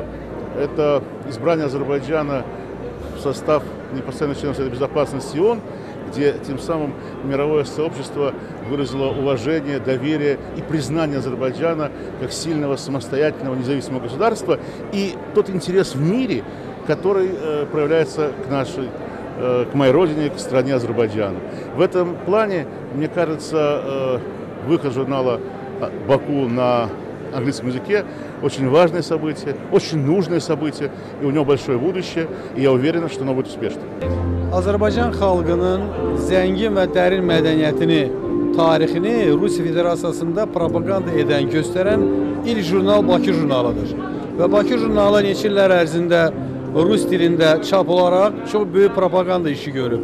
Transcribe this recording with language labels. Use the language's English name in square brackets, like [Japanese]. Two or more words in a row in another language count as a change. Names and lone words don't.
[Russian] Это избрание Азербайджана в состав непостоянного члена Совета Безопасности ООН, где тем самым мировое сообщество выразило уважение, доверие и признание Азербайджана как сильного, самостоятельного, независимого государства, и тот интерес в мире, который проявляется к моей родине, к стране Азербайджану. В этом плане, мне кажется, выход журнала «Баку» на английском языке очень важное событие, очень нужное событие, и у него большое будущее, и я уверен, что оно будет успешным. [Azerbaijani] Azərbaycan xalqının zəngin və dərin mədəniyyətini, tarixini Rusiya Federasiyasında propaganda edən, göstərən ilk jurnal Bakı jurnalıdır. Və Bakı jurnalı neçə illər ərzində Rus dilində çap olaraq çox böyük propaganda işi görüb.